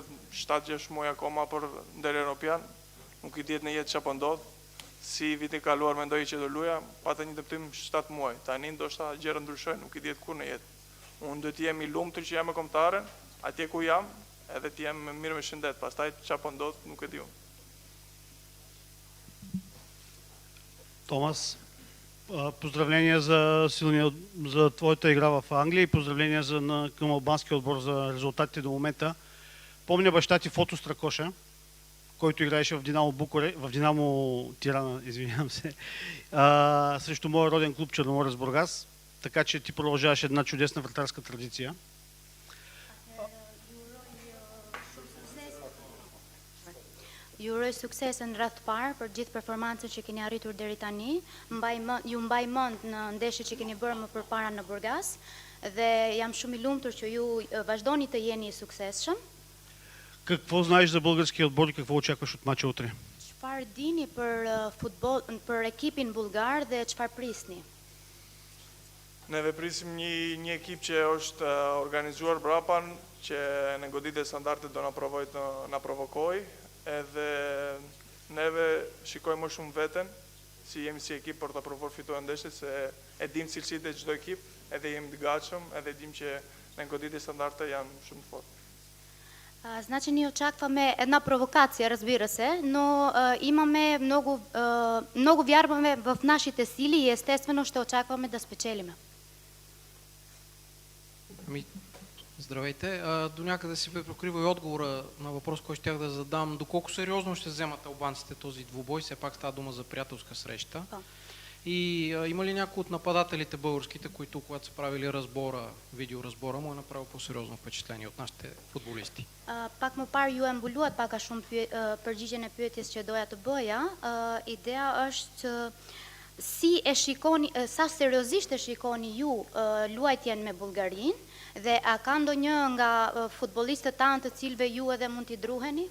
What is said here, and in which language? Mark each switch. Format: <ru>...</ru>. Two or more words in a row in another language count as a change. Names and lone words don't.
<sq>Ka më duket 7-6 muaj akoma për ndër Europian. nuk i dihet në jetë çfarë po ndodh. Si viti kaluar mendoj që do luaja, pata një dëptim 7 muaj. Tani ndoshta gjëra ndryshojnë, nuk i dihet kur në jetë. Unë do të jem i lumtur që jam me kombëtaren, atje ku jam, edhe të jem mirë me shëndet. Pastaj çfarë po ndodh, nuk e di unë.</sq> <bg>Томас, поздравления за за твоята игра в Англия и поздравления към албанския отбор за резултатите до момента. Помня баща ти Фото Стракоша, който играеше в Динамо в Динамо Тирана, извинявам се, срещу моя роден клуб Черноморец Бургас, така че ти продължаваш една чудесна вратарска традиция.</bg> <sq>Ju uroj sukses në rreth parë për gjithë performancën që keni arritur deri tani. Ju mbaj mend në ndeshjet që keni bërë më përpara në Burgas dhe jam shumë i lumtur që ju vazhdoni të jeni i suksesshëm.</sq> <bg>Какво знаеш за българския отбор и какво очакваш от мача утре?</bg> <sq>Çfarë dini për ekipin bullgar dhe çfarë prisni? Neve prisim një ekip që është organizuar brapa, që në goditje standardet do na provokoj, edhe neve shikojmë më shumë veten, si jemi si ekip për të provuar fituar ndeshjet, se e dim cilësitë e çdo ekip, edhe jemi të gatshëm, edhe dim që në goditje standarde janë shumë të fortë.</sq> <bg>Значи ние очакваме една провокация, разбира се, но имаме много вярваме в нашите сили и естествено ще очакваме да спечелиме. Здравейте. До някъде се прокрива и отговора на въпрос, който щях да задам. Доколко сериозно ще вземат албанците този двубой? Все пак става дума за приятелска среща. И има ли някои от нападателите българските, които когато са правили видеоразбора, му е направил по-сериозно впечатление от нашите футболисти?</bg> <sq>Pak më parë ju e mbuluat pak a shumë përgjigjen e pyetjes që doja të bëja. Ideja është si e shikoni, sa seriozisht e shikoni ju luajtjen me Bullgarinë dhe a ka ndonjë nga futbollistët tanë të cilëve ju edhe mund t'i druheni?</sq>